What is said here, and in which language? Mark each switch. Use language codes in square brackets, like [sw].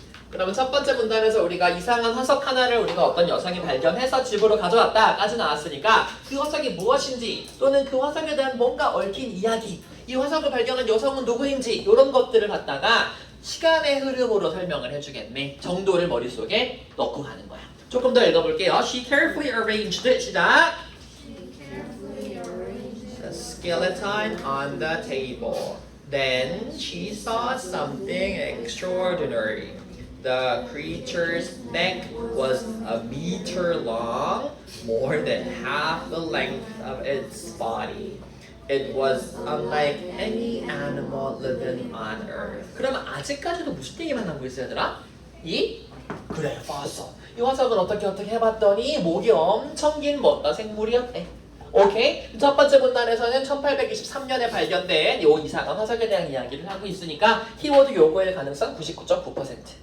[ko] 그러면 첫 번째 문단에서 우리가 이상한 화석 하나를 우리가 어떤 여성이 발견해서 집으로 가져왔다까지 나왔으니까 그 화석이 무엇인지 또는 그 화석에 대한 뭔가 얽힌 이야기, 이 화석을 발견한 여성은 누구인지 이런 것들을 갖다가 시간의 흐름으로 설명을 해주겠네. 정도를 머릿속에 넣고 가는 거야. 조금 더 읽어볼게요. [en] She carefully arranged 시작. The skeleton on the table. Then she saw something extraordinary. The creature's neck was a meter long, more than half the length of its body. It was unlike any animal living on earth. [ko] 그러면 아직까지도 무슨 얘기만 하고 있어야 되나? 그래, 화석. 이 화석을 어떻게 해봤더니 목이 엄청 긴 어떤 생물이었대. 오케이? 첫 번째 문단에서는 1823년에 발견된 요 이상한 화석에 대한 이야기를 하고 있으니까 키워드 요거의 가능성 99.9%.